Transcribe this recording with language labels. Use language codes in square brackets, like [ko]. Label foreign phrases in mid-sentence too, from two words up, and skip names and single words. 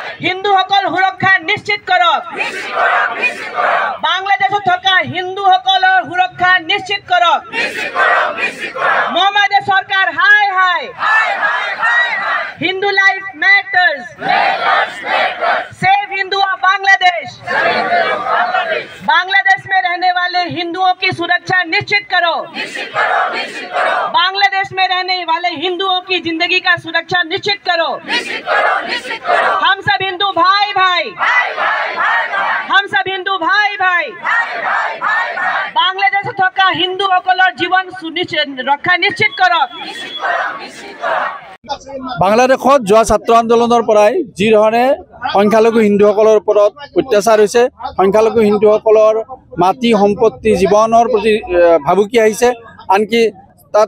[as] হিন্দুসকল সুৰক্ষা নিশ্চিত কৰক বাংলাদেশত থকা হিন্দুসকলৰ সুৰক্ষা নিশ্চিত কৰক মহামাৰী চৰকাৰ হাই হাই [en] Hindu Life Matters Save Hindu of Bangladesh [hi] बांग्लादेश में रहने वाले हिंदुओं की सुरक्षा निश्चित करो बांग्लादेश में रहने वाले हिंदुओं की जिंदगी का सुरक्षा निश्चित करो हम सब हिंदू भाई भाई हम सब हिंदू भाई भाई बांग्लादेश [as] থকা হিন্দুসকলৰ জীৱন ৰক্ষা নিশ্চিত কৰক বাংলাদেশত যোৱা ছাত্ৰ আন্দোলনৰ পৰাই যি ধৰণে সংখ্যালঘু হিন্দুসকলৰ ওপৰত অত্যাচাৰ হৈছে সংখ্যালঘু হিন্দুসকলৰ মাটি সম্পত্তি জীৱনৰ প্ৰতি ভাবুকি আহিছে আনকি তাত